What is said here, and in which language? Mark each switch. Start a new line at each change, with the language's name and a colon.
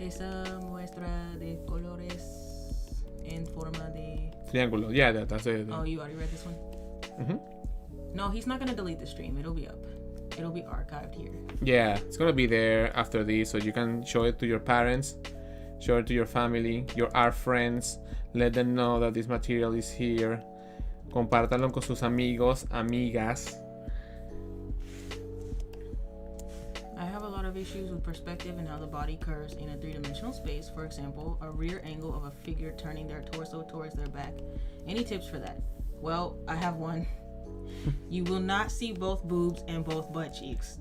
Spanish: Esa muestra de colores en forma de...
English: Triángulo. Yeah, that's it. Oh, you already read this one? No, he's not gonna delete the stream. It'll be up. It'll be archived here. Yeah, it's gonna be there after this, so you can show it to your parents, show it to your family, your art friends. Let them know that this material is here.
Spanish: Compártanlo con sus amigos, amigas.
English: I have a lot of issues with perspective and how the body curves in a three-dimensional space. For example, a rear angle of a figure turning their torso towards their back. Any tips for that? Well, I have one. You will not see both boobs and both butt cheeks.